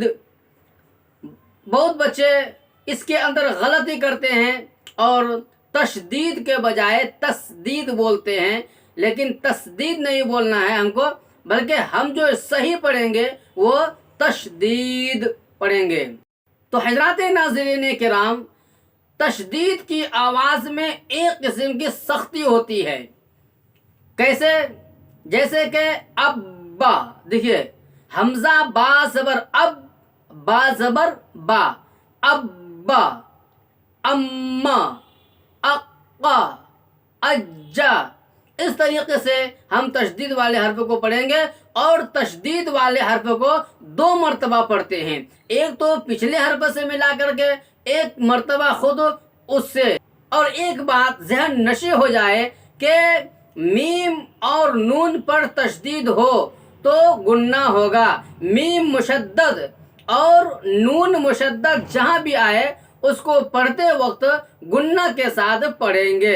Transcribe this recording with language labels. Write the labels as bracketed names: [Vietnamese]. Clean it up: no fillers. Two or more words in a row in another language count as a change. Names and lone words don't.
[Urdu] بہت بچے اس کے اندر غلطی کرتے ہیں اور تشدید کے بجائے تسدید بولتے ہیں، لیکن تسدید نہیں بولنا ہے ہم کو، بلکہ ہم جو صحیح پڑھیں گے وہ تشدید پڑھیں گے۔ تو حضرات ناظرین کرام، تشدید کی آواز میں ایک قسم کی سختی ہوتی ہے۔ کیسے؟ جیسے کہ ابا، دیکھیے حمزہ با زبر اب، با زبر با، ابا، اما، اقا، اجا۔ اس طریقے سے ہم تشدید والے حرف کو پڑھیں گے، اور تشدید والے حرف کو 2 مرتبہ پڑھتے ہیں، ایک تو پچھلے حرف سے ملا کر کے، ایک مرتبہ خود اس سے۔ اور ایک بات ذہن نشی ہو جائے کہ میم اور نون پر تشدید ہو تو گنہ ہوگا، میم مشدد اور نون مشدد جہاں بھی آئے اس کو پڑھتے وقت گنہ کے ساتھ پڑھیں گے۔